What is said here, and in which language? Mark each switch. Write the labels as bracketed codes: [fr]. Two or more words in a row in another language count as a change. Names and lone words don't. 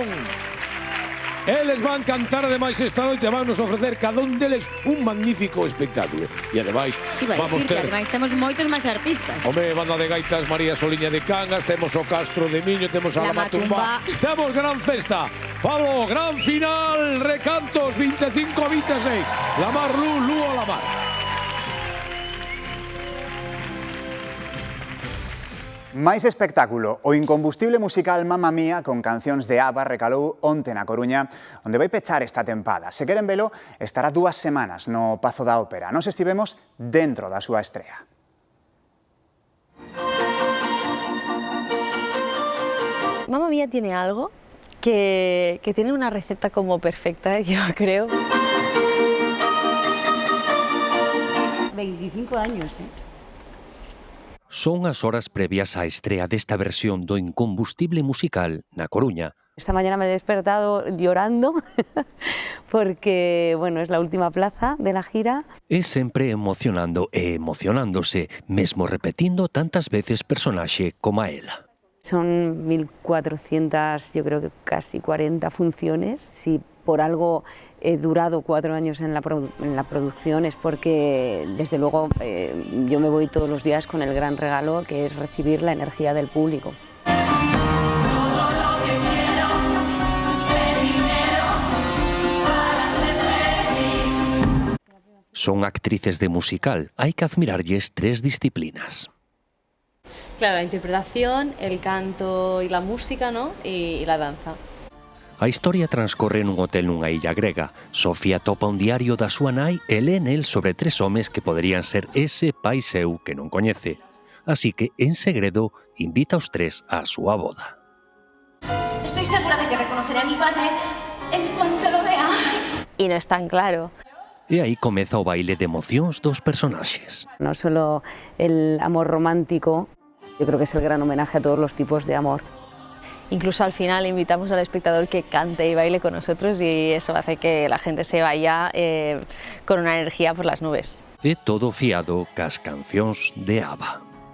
[gl] Eles van cantar ademais esta noite, van nos ofrecer cada un deles un magnífico espectáculo. E ademais vamos ter... ademais temos moitos máis artistas. Home, banda de gaitas María Soliña de Cangas, temos o Castro de Miño, temos a la Matumba. Temos gran festa. Pablo, gran final, Recantos 25-26. La Mar, Lú a la Mar. Máis espectáculo, o incombustible musical Mamma Mía con cancións de ABBA recalou onte na Coruña, onde vai pechar esta tempada. Se queren velo, estará 2 semanas no Pazo da Ópera. Nos estivemos dentro da súa estrea. [es] Mamma Mía tiene algo que tiene una receta como perfecta, yo creo. 25 años, [gl] Son as horas previas á estrea desta versión do incombustible musical na Coruña. [es] Esta mañana me he despertado llorando porque, bueno, es la última plaza de la gira. [gl] É sempre emocionando e emocionándose, mesmo repetindo tantas veces personaxe como a ela. [es] Son 1.400, yo creo que casi 40 funciones. Si por algo he durado 4 años en la producción es porque, desde luego, yo me voy todos los días con el gran regalo que es recibir la energía del público. [gl] Son actrices de musical, hai que admirarlles 3 disciplinas. [es] Claro, la interpretación, el canto y la música, ¿no? Y la danza. [gl] A historia transcorre nun hotel nunha illa grega. Sofía topa un diario da súa nai e lé nel sobre 3 homes que poderían ser ese pai seu que non coñece. Así que, en segredo, invita aos 3 á súa boda. [es] Estoy segura de que reconoceré a mi padre en cuanto lo vea. Y no es tan claro. [gl] E aí comeza o baile de emocións dos personaxes. [es] No solo el amor romántico, yo creo que es el gran homenaje a todos los tipos de amor. Incluso al final invitamos al espectador que cante y baile con nosotros y eso hace que la gente se vaya con una energía por las nubes. [gl] E todo fiado cas cancións de ABBA.